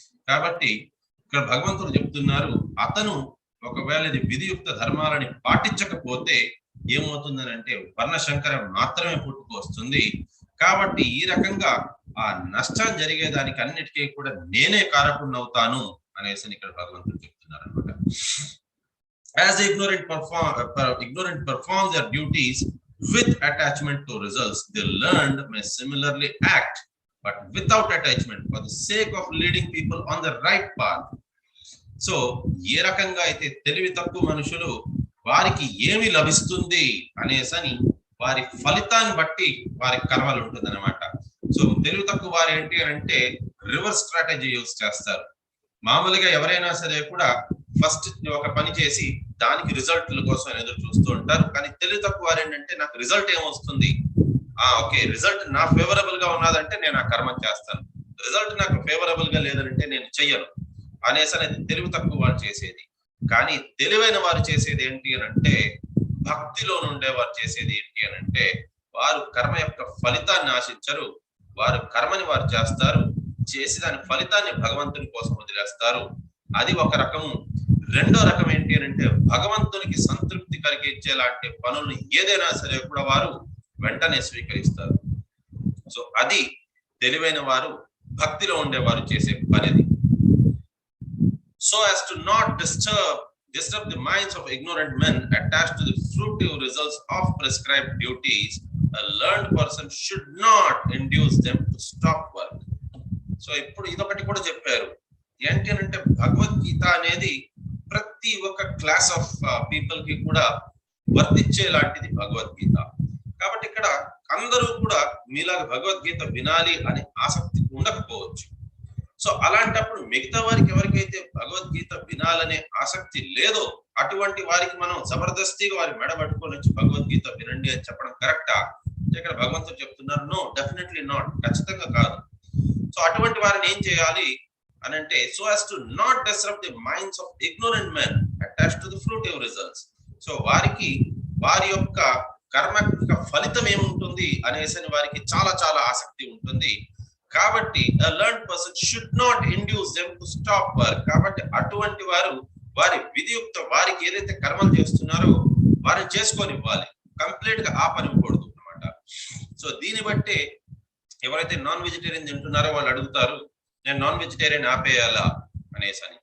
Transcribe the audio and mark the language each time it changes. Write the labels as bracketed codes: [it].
[te] కాబట్టి ఇక్కడ భగవంతుడు చెప్తున్నారు, అతను ఒకవేళ ఇది విధియుక్త ధర్మాలని పాటించకపోతే ఏమవుతుందని అంటే వర్ణశంకరం మాత్రమే పుట్టుకొస్తుంది. కాబట్టి ఈ రకంగా ఆ నష్టం జరిగేదానికి అన్నిటికీ కూడా నేనే కారకుడినవుతాను అనేసి ఇక్కడ భగవంతుడు చెప్తున్నారు అనమాట. [en] As the ignorant perform their duties with attachment to results, the learned may similarly act, but without attachment, for the sake of leading people on the right path. [te] So, ఏ రకంగా అయితే తెలివి తక్కువ మనుషులు వారికి ఏమి లభిస్తుంది అనేసని వారి ఫలితాన్ని బట్టి వారి కర్మలు ఉంటుంది అనమాట. సో తెలివి తక్కువ వారు ఏంటి అంటే రివర్స్ స్ట్రాటజీ యూజ్ చేస్తారు. మామూలుగా ఎవరైనా సరే కూడా ఫస్ట్ ఒక పని చేసి దానికి రిజల్ట్ల కోసం ఎదురు చూస్తూ ఉంటారు. కానీ తెలివి తక్కువ వారు ఏంటంటే నాకు రిజల్ట్ ఏమొస్తుంది, ఓకే రిజల్ట్ నా ఫేవరబుల్ గా ఉన్నదంటే నేను ఆ కర్మ చేస్తాను, రిజల్ట్ నాకు ఫేవరబుల్ గా లేదంటే నేను చెయ్యను అనేసి అనేది తెలివి తక్కువ వారు చేసేది. కానీ తెలివైన వారు చేసేది ఏంటి అని అంటే భక్తిలో నుండే వారు చేసేది ఏంటి అని అంటే వారు కర్మ యొక్క ఫలితాన్ని ఆశించరు, వారు కర్మని వారు చేస్తారు, చేసి దాని ఫలితాన్ని భగవంతుని కోసం వదిలేస్తారు. అది ఒక రకము. రెండో రకం ఏంటి అని అంటే భగవంతునికి సంతృప్తి కలిగించేలాంటి పనులను ఏదైనా సరే కూడా వారు వెంటనే స్వీకరిస్తారు. సో అది తెలివైన వారు భక్తిలో ఉండేవారు చేసే పనిది. [en] So as to not disturb the minds of ignorant men attached to the fruitive results of prescribed duties, a learned person should not induce them to stop work. [te] So ఇప్పుడు ఇదొకటి కూడా చెప్పారు ఏంటి అంటే భగవద్గీత అనేది ప్రతి ఒక్క [en] class of people [te] కి కూడా వర్తించే లాంటిది భగవద్గీత. కాబట్టి ఇక్కడ అందరూ కూడా మీలాగా భగవద్గీత వినాలి అనే ఆసక్తి ఉండకపోవచ్చు. సో అలాంటప్పుడు మిగతా వారికి ఎవరికైతే భగవద్గీత వినాలనే ఆసక్తి లేదో అటువంటి వారికి మనం జబర్దస్తిగా వారి మెడ పట్టుకొని వచ్చి భగవద్గీత వినండి అని చెప్పడం కరెక్టా? ఇక్కడ భగవంతుడు చెప్తున్నారు, [en] no, definitely not, [te] ఖచ్చితంగా కాదు. సో అటువంటి వారిని ఏం చేయాలి అని అంటే so [en] as to not disrupt the minds of ignorant men attached to the fruitive results. [te] So వారికి వారి యొక్క కర్మ యొక్క ఫలితం ఏముంటుంది అనేసి వారికి చాలా చాలా ఆసక్తి ఉంటుంది. కాబట్టి [en] a learned person should not induce them to stop work. [te] కాబట్టి అటువంటి వారు వారి విధియుక్త వారికి ఏదైతే కర్మలు చేస్తున్నారో వారిని చేసుకొని ఇవ్వాలి, కంప్లీట్ గా ఆపనివ్వకూడదు అన్నమాట. సో దీన్ని బట్టి ఎవరైతే నాన్ వెజిటేరియన్ తింటున్నారో వాళ్ళు అడుగుతారు, నేను నాన్ వెజిటేరియన్ ఆపేయాలా అనేసి అని.